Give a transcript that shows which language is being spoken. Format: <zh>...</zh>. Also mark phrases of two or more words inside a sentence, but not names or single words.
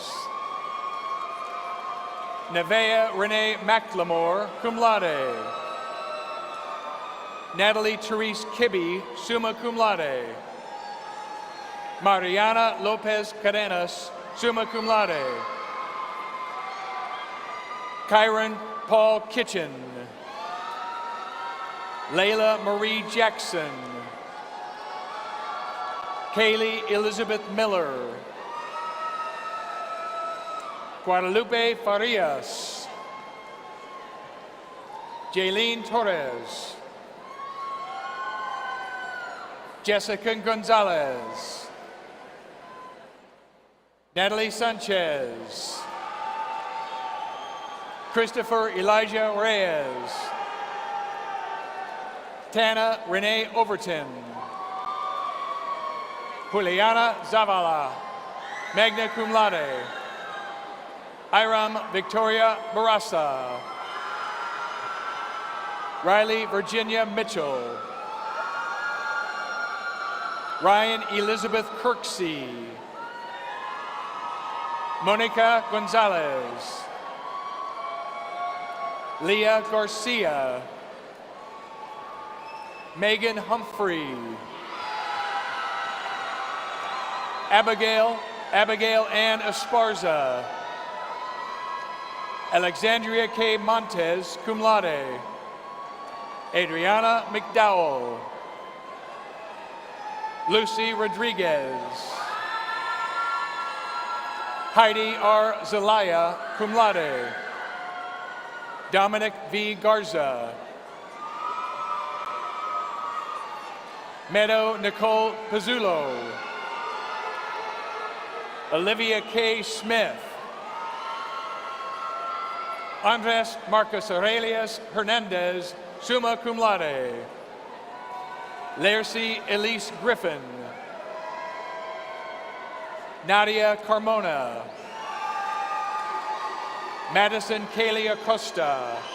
<en>Nevea Renee McLemore,</en> <la>cum laude.</la> <en>Natalie Therese Kibbe,</en> <la>summa cum laude.</la> <en>Mariana Lopez Cadenas,</en> <la>summa cum laude.</la> <en>Kyron Paul Kitchen. Layla Marie Jackson. Kaylee Elizabeth Miller. Guadalupe Farias. Jaylene Torres. Jessica Gonzalez. Natalie Sanchez. Christopher Elijah Reyes. Tana Renee Overton. Juliana Zavala,</en> <la>magna cum laude.</la> <en>Iram Victoria Barasa. Riley Virginia Mitchell. Ryan Elizabeth Kirksey. Monica Gonzalez. Leah Garcia. Megan Humphrey. Abigail Ann Esparza. Alexandria K. Montez,</en> <la>cum laude.</la> <en>Adriana McDowell. Lucy Rodriguez. Heidi R. Zelaya,</en> <la>cum laude.</la> <en>Dominic V. Garza. Meadow Nicole Pizzulo. Olivia K. Smith. Andres Marcos Aurelius Hernandez,</en> <la>summa cum laude.</la> <en>Laercy Elise Griffin. Nadia Carmona. Madison Kaylee Acosta.</en>